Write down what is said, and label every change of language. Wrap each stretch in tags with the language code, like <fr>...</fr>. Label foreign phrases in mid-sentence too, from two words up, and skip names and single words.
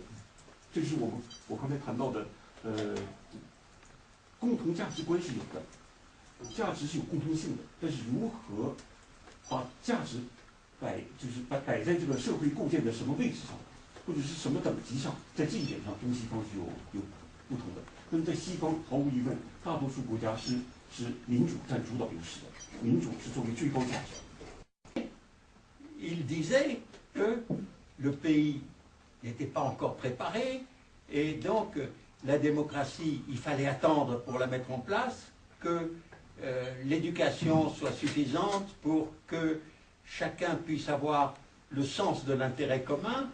<zh>这就是我刚才谈到的，共同价值观是有的，价值是有共通性的，但是如何把价值摆在这个社会构建的什么位置上，或者是什么等级上，在这一点上，东西方是有不同的。那么在西方，毫无疑问，大多数国家是民主占主导优势的，民主是作为最高价值。</zh> <fr>Il disait que le pays n'était pas encore préparé, et donc la démocratie, il fallait attendre pour la mettre en place, que l'éducation soit suffisante pour que chacun puisse avoir le sens de l'intérêt commun.</fr>